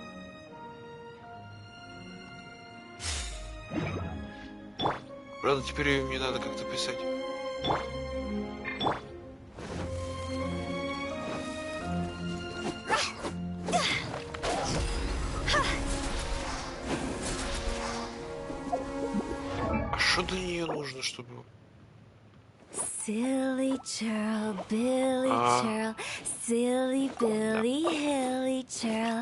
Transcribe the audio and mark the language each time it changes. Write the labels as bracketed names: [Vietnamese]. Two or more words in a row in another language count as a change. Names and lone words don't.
[Russian] Правда, теперь ее мне надо как-то писать. А что для нее нужно, чтобы... [English] Silly churl, Billy churl, silly Billy, Hilly churl.